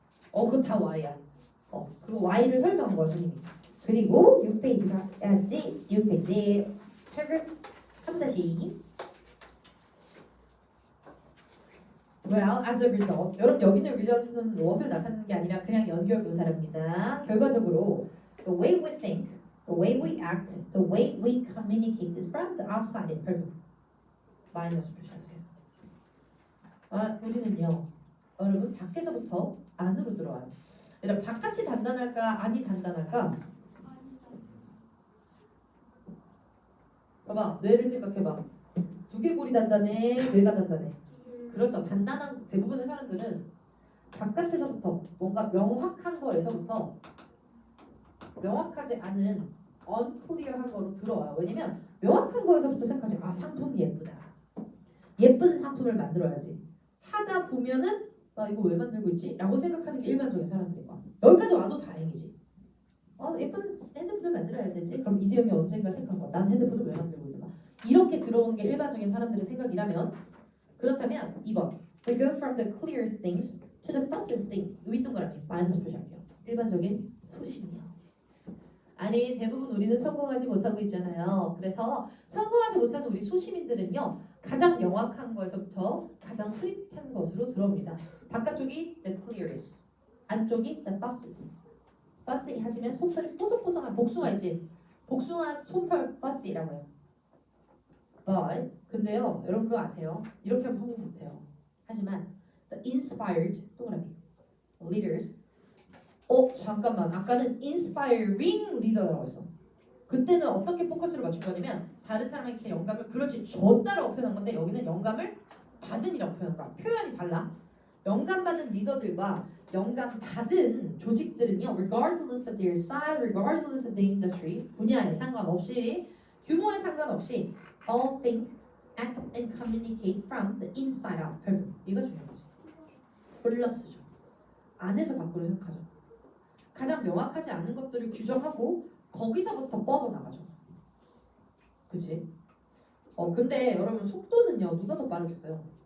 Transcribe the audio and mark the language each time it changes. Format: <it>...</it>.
<ko>그거 다 Y야. 그거 Y를 설명한 거야, 선생님이. 그리고 6페이지 가야지. 6페이지. 책을 3-2.</ko> <en>Well, as a result,</en> <ko>여러분 여기는 result는 무엇을 나타내는 게 아니라 그냥 연결부사랍니다. 결과적으로</ko> <en>the way we think, the way we act, the way we communicate is from the outside in person.</en> <ko>마이너스 표시하세요. 우리는요, 여러분 밖에서부터 안으로 들어와요. 얘들아, 바깥이 단단할까, 안이 단단할까? 봐봐, 뇌를 생각해봐. 두개골이 단단해, 뇌가 단단해. 그렇죠. 단단한 대부분의 사람들은 바깥에서부터 뭔가 명확한 거에서부터 명확하지 않은 unclear한 거로 들어와요. 왜냐면 명확한 거에서부터 생각하지. 상품이 예쁘다. 예쁜 상품을 만들어야지. 하다 보면은 이거 왜 만들고 있지? 라고 생각하는 게 일반적인 사람들인 거야. 여기까지 와도 다행이지. 예쁜 핸드폰을 만들어야 되지. 그럼 이재영이 언젠가 생각한 거야. 난 핸드폰을 왜 만들고 있나? 이렇게 들어오는 게 일반적인 사람들의 생각이라면 그렇다면 2번</ko> <en>We go from the clearest things to the fastest thing.</en> <ko>윗동그라미 마이너스 표시할게요. 일반적인 소심이요. 아니 대부분 우리는 성공하지 못하고 있잖아요. 그래서 성공하지 못하는 우리 소시민들은요. 가장 명확한 거에서부터 가장 흐릿한 것으로 들어옵니다. 바깥쪽이</ko> <en>the clearest,</en> <ko>안쪽이</ko> <en>the fastest.</en> <ko>fast 하시면 솜털이 뽀송뽀송한 복숭아 있지? 복숭아 솜털 fast이라고 해요. But 근데요, 여러분 그거 아세요? 이렇게 하면 성공 못해요. 하지만</ko> <en>the inspired</en> <ko>동그라미</ko> <en>leaders.</en> <ko>잠깐만, 아까는 inspiring leader라고 했어. 그때는 어떻게 포커스를 맞출 거냐면 다른 사람에게 영감을 그렇지 줬다라고 표현한 건데 여기는 영감을 받은이라고 표현한 거야. 표현이 달라. 영감 받은 리더들과 영감 받은 조직들은요,</ko> <en>regardless of their size, regardless of the industry,</en> <ko>분야에 상관없이 규모에 상관없이</ko> <en>all think, act, and communicate from the inside out.</en> <ko>이거 중요한 거죠. 플러스죠. 안에서 밖으로 생각하죠. 가장 명확하지 않은 것들을 규정하고 거기서부터 뻗어나가죠. 그치? 근데 여러분 속도는요 누가 더 빠르겠어요?</ko>